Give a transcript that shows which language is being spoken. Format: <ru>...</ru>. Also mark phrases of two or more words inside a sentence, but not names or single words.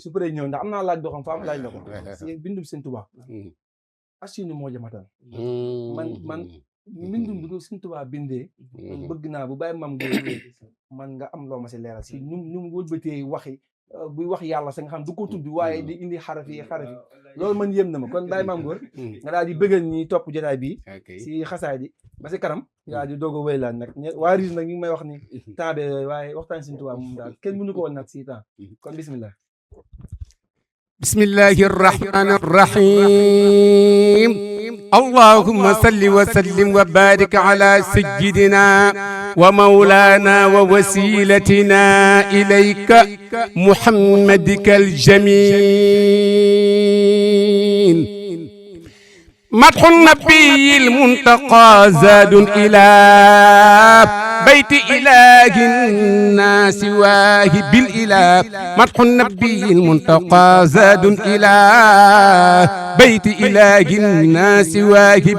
<wo>su paree ñëw ndax am naa laaj boo xam fa am laaj la ko si bindum seen Tuubaa asinu moo jamatan man mbindum bi ko seen Tuubaa bindee bëgg naa bu bàyyi maam góor man nga am loo ma si leeral si ñu mu wëlbatee waxi buy wax yàlla sa nga xam du ko tudd waaye di indi xaraf yi loolu man yéem na ma kon bàyyi maam góor nga daal di bëggal ñi topp jotaay bi si xasaay di ba si kanam yaa di doog a wéylaan nag waa RIS nag ñu ngi may wax ni temps be waaye waxtaan Sëñ Tuubaa moom daal kenn mënu ko woon nag si temps kon bismillah</wo> <ar>بسم الله الرحمن الرحيم اللهم صل وسلم وبارك على سيدنا ومولانا ووسيلتنا إليك محمدك الجميل مدح النبي المنتقى زاد إلى بيت إله الناس واهب الإله مدح النبي المنتقى زاد إلى بيت إله الناس واهب</ar>